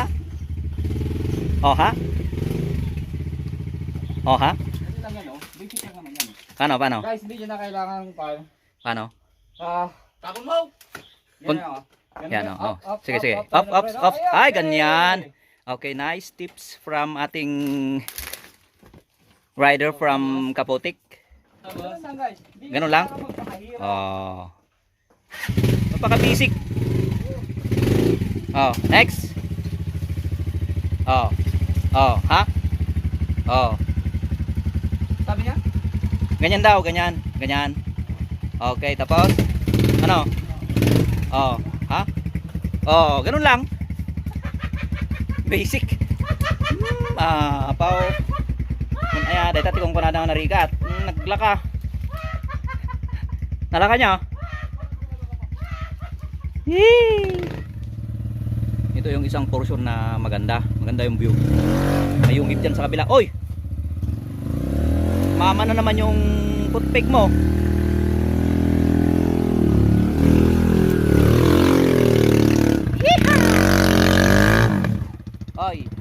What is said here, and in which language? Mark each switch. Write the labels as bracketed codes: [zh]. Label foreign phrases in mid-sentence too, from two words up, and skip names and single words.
[tl] Oh, ha? Oh, ha? Ano lang yan, oh. Basic lang naman yan. Paano? Guys, hindi nyo na kailangan paano. Paano? Tapon mo. Pun- Yan, oh. Yan, oh. Sige. Up. Ay, ganyan. [en] Okay, nice tips from ating rider from Kapotik. [tl] Ganun lang, guys. Ganun lang? Oh. Napaka-basic. Oh, next. Oh. Oh, ha? Oh. Sabi niya? Ganyan daw, ganyan. Okay, tapos ano? Oh, ha? Oh, ganun lang. Basic. Apaw. [ilo] Ay, dahil tati kung kunadang narigat. Naglaka. Nalaka niya. Yee! [tl] Ito yung isang portion na maganda. Maganda yung view. May yungib dyan sa kabila. Oy! Mama na naman yung footpeg mo. Oy.